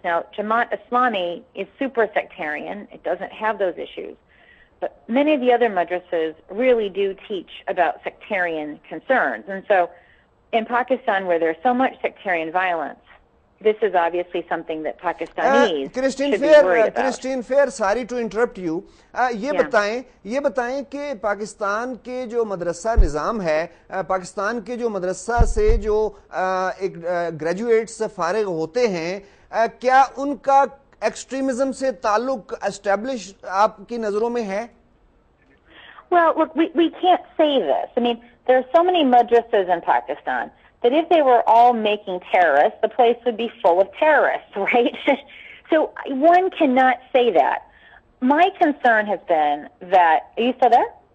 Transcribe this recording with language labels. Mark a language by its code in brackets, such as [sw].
[en] Now, Jamaat Islami is super sectarian. It doesn't have those issues. But many of the other madrasas really do teach about sectarian concerns. And so in Pakistan, where there's so much sectarian violence, this is obviously something that Pakistanis should be worried about. Christine Fair, sorry to interrupt you. [hi] ये बताएं कि पाकिस्तान के जो मदरसा निज़ाम है, पाकिस्तान के जो मदरसा से जो ग्रेजुएट्स फारिग होते हैं, क्या उनका एक्सट्रीमिज्म से ताल्लुक एस्टेब्लिश आपकी नजरों में है? [en] Well, look, we can't say this. I mean, there are so many madrasas in Pakistan that if they were all making terrorists, the place would be full of terrorists, right? So one cannot say that. My concern has been that, are you still there?